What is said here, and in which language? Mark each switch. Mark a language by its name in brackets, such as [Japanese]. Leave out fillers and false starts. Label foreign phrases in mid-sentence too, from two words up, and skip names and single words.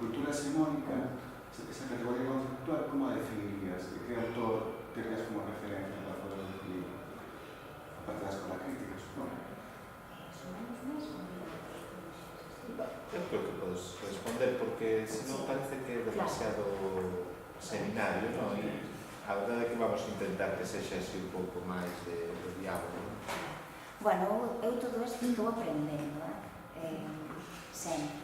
[Galician] cultura hexemónica, esa categoría conceptual, como a definirías? [Spanish] ¿De qué autor tenías como referencia para poder definir? Aparte de la escuela crítica, supongo. [Galician] Eu creo que podes responder, porque se non parece que é demasiado seminario, non? E a verdade é que vamos a intentar que sexa así un pouco máis de diálogo. Bueno, eu todo isto estou aprendendo, sempre.